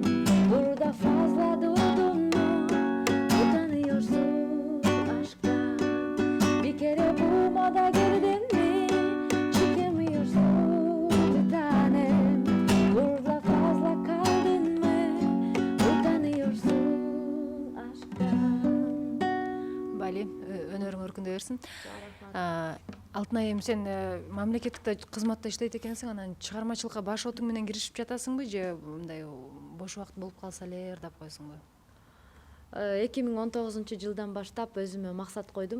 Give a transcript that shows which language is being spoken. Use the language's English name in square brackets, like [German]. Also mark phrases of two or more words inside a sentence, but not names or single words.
[Turkish] Burada fazla durdun mu utanıyorsun aşktan. Bir kere bu moda girdin mi çıkamıyorsun bir tanem. Burada fazla kaldın mı utanıyorsun aşktan. [Kyrgyz] Бали, өнөрүң өркүндө берсин. Алтынай эми сен мамлекеттик кызматта иштейт экенсиң, анан чыгармачылыкка баш отуң менен киришип жатасыңбы же мындай бош убакыт болуп калса эле ырдап коесуңбу? 2019-жылдан баштап өзүмө максат койдум.